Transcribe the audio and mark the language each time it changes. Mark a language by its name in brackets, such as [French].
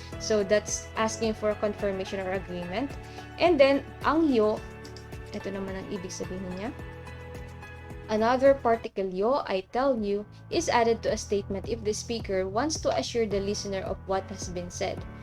[English] So, that's asking for confirmation or agreement. [Filipino] And then, ang yo, ito naman ang ibig sabihin niya. [English] Another particle yo, I tell you, is added to a statement if the speaker wants to assure the listener of what has been said.